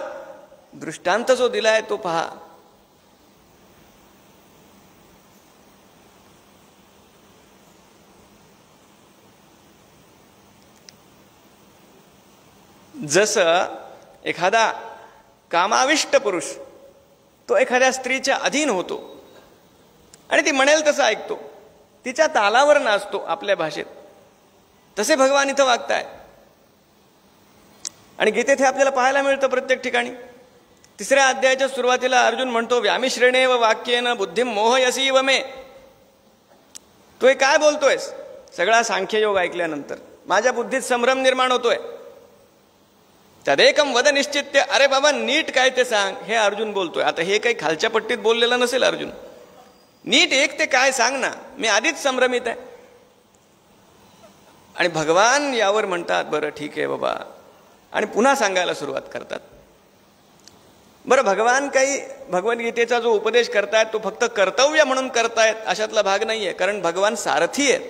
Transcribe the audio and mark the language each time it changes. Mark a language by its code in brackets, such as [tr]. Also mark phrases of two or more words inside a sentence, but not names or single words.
[mr] दृष्टांत जो दिलाय तो पहा. जसं एखादा कामाविष्ट पुरुष तो एखाद्या स्त्रीच्या अधीन होतो आणि ती म्हणेल तसं ऐकतो, तिच्या तालावर नाचतो आपल्या भाषेत, तसे भगवान इथं वागताय. आणि गीतेत हे आपल्याला पाहायला मिळतं प्रत्येक ठिकाणी. 3ऱ्या अध्यायाच्या सुरुवातीला अर्जुन म्हणतो, [sa] व्यामिश्रेणेव वाक्येन बुद्धिम मोहयसीव मे. [mr] तू हे काय बोलतोयस? सगळा सांख्ययोग ऐकल्यानंतर माझ्या बुद्धीत संभ्रम निर्माण होतोय. [sa] तदेकम वद निश्चित्य. [mr] अरे बाबा नीट काय ते सांग, हे अर्जुन बोलतोय. आता हे काही खालच्या पट्टीत बोललेलं नसेल अर्जुन. नीट एक ते काय सांग ना, मी आधीच संभ्रमित आहे. आणि भगवान यावर म्हणतात, बरं ठीक आहे बाबा, आणि पुन्हा सांगायला सुरुवात करतात. बरं, भगवान काही भगवद्गीतेचा जो उपदेश करतायत तो फक्त कर्तव्य म्हणून करतायत अशातला भाग नाहीये, कारण भगवान सारथी आहेत.